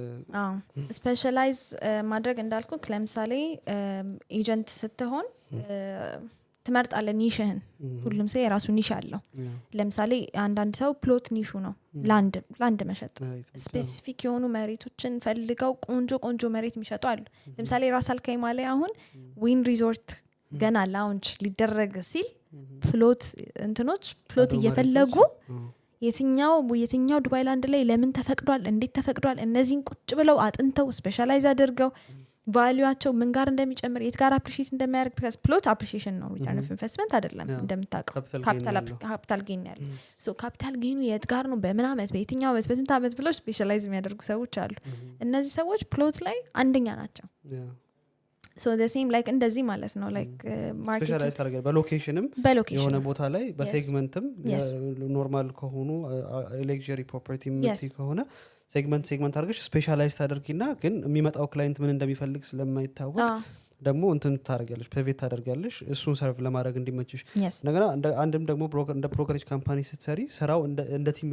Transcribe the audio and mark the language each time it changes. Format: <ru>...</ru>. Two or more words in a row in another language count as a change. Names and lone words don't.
<am>ስፔሻላይዝ ማድረግ እንዳልኩ ለምሳሌ ኤጀንት ስትሆን ትመርጣለ ኒሽህን ሁሉም ሰው የራሱ ኒሽ አለው ለምሳሌ አንዳንድ ሰው ፕሎት ኒሹ ነው ላንድ መሸጥ ስፔሲፊክ የሆኑ መሬቶችን ፈልገው ቆንጆ መሬት የሚሸጡ አሉ ለምሳሌ ራስ አልካይማ ላይ አሁን ዊን ሪዞርት ገና ላውንች ሊደረግ ሲል ፕሎት እንትኖች ፕሎት እየፈለጉ የትኛው ዱባይ ላንድ ላይ ለምን ተፈቅዷል እንዴት ተፈቅዷል እነዚህን ቁጭ ብለው አጥንተው ስፔሻላይዝ አድርገው ቫልዩአቸው ምን ጋር እንደሚጨምር የት ጋር አፕሪሺየት እንደሚያደርግ</am> <en>because plot appreciation</en> <am>ነው</am> <en>return of investment</en> <am>አይደለም እንደምታውቀው</am> <en>capital gain</en> <am>ያለው so</am> <en>capital gain</en> <am>የት ጋር ነው በምን አመት በየትኛው አመት በስንት አመት ብለው ስፔሻላይዝ የሚያደርጉ ሰዎች አሉ እነዚህ ሰዎች ፕሎት ላይ አንደኛ ናቸው</am> <en>so the same like</en> <am>እንደዚህ ማለት ነው</am> <en>like market</en> <am>ስፔሻላይዝ ታደርጋለህ በሎኬሽንም የሆነ ቦታ ላይ በሴግመንትም ኖርማል ከሆኑ</am> <en>luxury property</en> <am>ምት ከሆነ ሴግመንት አድርገሽ ስፔሻላይዝ ታደርጊና ግን የሚመጣው ክላይንት ምን እንደሚፈልግ ስለማይታወቅ ደግሞ እንትን ታደርጋለሽ ፕራይቬት ታደርጋለሽ እሱን ሰርቭ ለማድረግ እንዲመችሽ ነገና አንድም ደግሞ እንደ</am> <en>brokerage company</en> <am>ስትሰሪ ስራው እንደ ቲም</am>